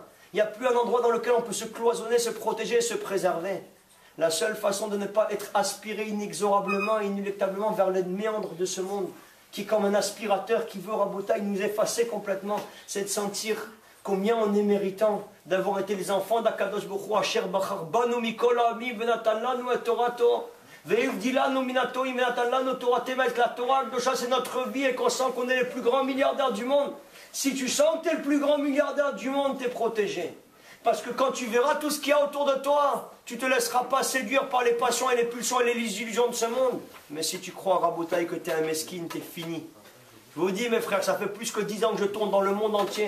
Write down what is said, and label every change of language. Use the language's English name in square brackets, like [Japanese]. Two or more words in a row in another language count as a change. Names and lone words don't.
[French] Il n'y a plus un endroit dans lequel on peut se cloisonner, se protéger, se préserver. La seule façon de ne pas être aspiré inexorablement, inéluctablement vers les méandres de ce monde, qui est comme un aspirateur qui veut Rabotaï nous effacer complètement, c'est de sentir combien on est méritant d'avoir été les enfants d' [Hebrew] הקדוש ברוך הוא, אשר בחר בנו מכל העמים ונתן לנו את תורתו, ואבדי לנו מינתו ונתן לנו תורת, [French] la Torah, c'est notre vie et qu'on sent qu'on est les plus grands milliardaires du monde. Si tu sens que tu es le plus grand milliardaire du monde, tu es protégé. Parce que quand tu verras tout ce qu'il y a autour de toi, tu ne te laisseras pas séduire par les passions et les pulsions et les illusions de ce monde. Mais si tu crois, Rabotaï, que tu es un mesquine, tu es fini. Je vous dis, mes frères, ça fait plus que 10 ans que je tourne dans le monde entier.